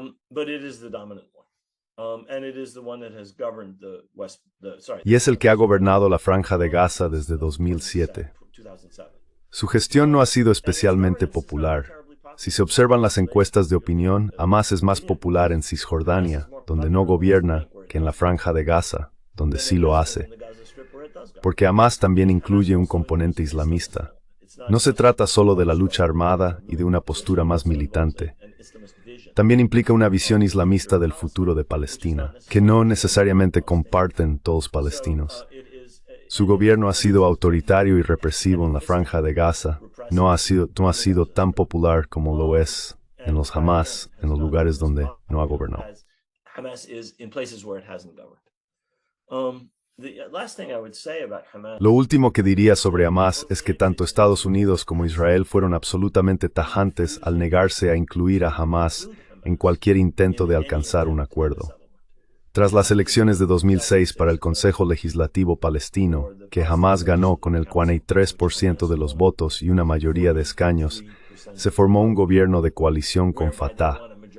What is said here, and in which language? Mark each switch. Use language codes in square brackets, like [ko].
[en] But it is the dominant one. And it is the one that has governed [es] Y es el que ha gobernado la Franja de Gaza desde 2007. 2007. Su gestión no ha sido especialmente popular. Si se observan las encuestas de opinión, Hamas es más popular en Cisjordania, donde no gobierna, que en la Franja de Gaza, donde sí lo hace. Porque Hamas también incluye un componente islamista. No se trata solo de la lucha armada y de una postura más militante. También implica una visión islamista del futuro de Palestina, que no necesariamente comparten todos palestinos. Su gobierno ha sido autoritario y represivo en la Franja de Gaza. No ha sido tan popular como lo es en los Hamas, en los lugares donde no ha gobernado. [en] Hamas is in places where it hasn't governed. The last thing I would say about Hamas. [es] Lo último que diría sobre Hamas es que tanto Estados Unidos como Israel fueron absolutamente tajantes al negarse a incluir a Hamas en cualquier intento de alcanzar un acuerdo. Tras las elecciones de 2006 para el Consejo Legislativo Palestino, que Hamas ganó con el 43% de los votos y una mayoría de escaños, se formó un gobierno de coalición con Fatah.